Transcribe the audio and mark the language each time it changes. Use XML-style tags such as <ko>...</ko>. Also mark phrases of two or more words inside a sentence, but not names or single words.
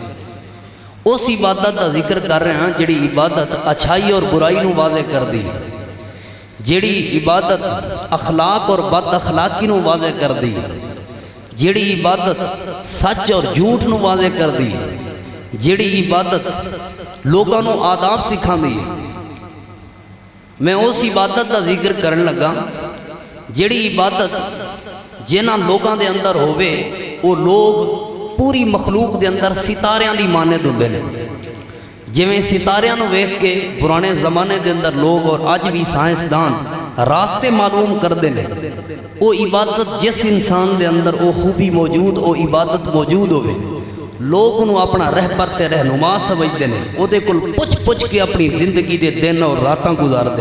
<ur>اس عبادت کا ذکر کر رہے ہیں</ur> <pa>جڑی عبادت اچھائی اور برائی نو واضح کر دی, جڑی عبادت اخلاق اور بد اخلاقی نو واضح کر دی, جڑی عبادت سچ اور جھوٹ نو واضح کر دی, جڑی عبادت لوگوں نو آداب سکھا دی. میں اس عبادت کا ذکر کرن لگا جڑی عبادت جنہاں لوگاں دے اندر ہووے وہ لوگ پوری مخلوق دے اندر ستاریاں دی مانند ہوندے نے. جویں ستاریاں نو ویکھ کے پرانے زمانے دے اندر لوگ اور اج بھی سائنسدان راستے معلوم کردے نے, وہ عبادت جس انسان دے اندر وہ خوبی موجود وہ عبادت موجود ہوئے لوگ انہوں اپنا رہبر تے</pa> <ur>رہنما سمجھتے ہیں,</ur> <pa>وہ دے کل پوچھ کے اپنی زندگی دے دن اور راتاں گزار دے.</pa>